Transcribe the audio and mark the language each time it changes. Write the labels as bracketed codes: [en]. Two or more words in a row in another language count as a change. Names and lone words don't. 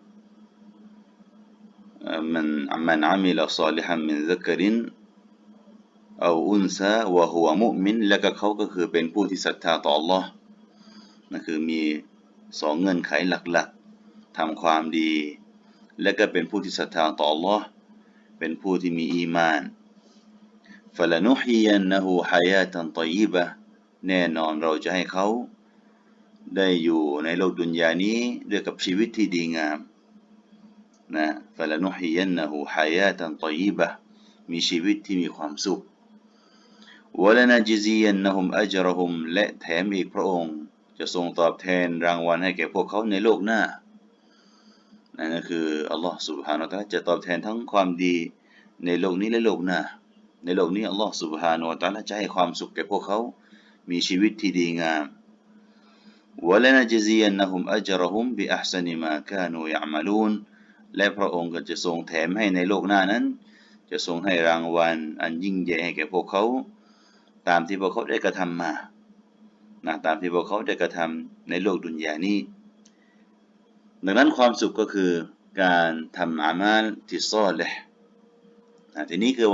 [ar] من عمل صالحا من ذكر أو أنثى وهو مؤمن [th] และก็เขาก็คือเป็นผู้ที่ศรัทธาต่อ Allah นั่นคือมี2เงื่อนไขหลักๆทำความดีและก็เป็นผู้ที่ศรัทธาต่อ Allah เป็นผู้ที่มีอีมาน [ar] فَلَنُحْيِيَنَّهُ حَيَاةً طَيِّبَةً [th] แน่นอนเราจะให้เขาได้อยู่ ในโลกดุนยานี้ด้วยกับชีวิตที่ดีงาม [ar] فَلَنُحْيِيَنَّهُ حَيَاةً طَيِّبَةً [th] มีชีวิตที่มีความสุข [ar] وَلَنَجْزِيَنَّهُمْ أَجْرَهُمْ [th] และแถมอีกพระองค์จะทรงตอบแทนรางวัลให้แก่พวกเขาในโลกหน้านั่นก็คืออัลลอฮฺ [ar] سبحانه และ تعالى [th] จะตอบแทนทั้งความดีในโลกนี้และโลกห น้าในโลกนี้อัลลอฮฺ [ar] سبحانه และ تعالى [th] จะให้ความสุขแก่พวกเขามีชีวิตที่ดีงาม [ar] وَلَنَجْزِيَنَّهُمْ أَجْرَهُمْ بِأَحْسَنِ مَا كَانُوا يَعْمَلُونَ [th] และพระองค์ก็จะทรงแถมให้ในโลกหน้านั้นจะทรงให้รางวัลอันยิ่งใหญ่ ให้แก่พวกเขาตามที่พวกเขาได้กระทำมาตามที่พวกเขาได้กระทำในโลกดุนยานี้ดังนั้นความสุขก็คือการทำอามัลที่ซอลิห์ทีนี้คือ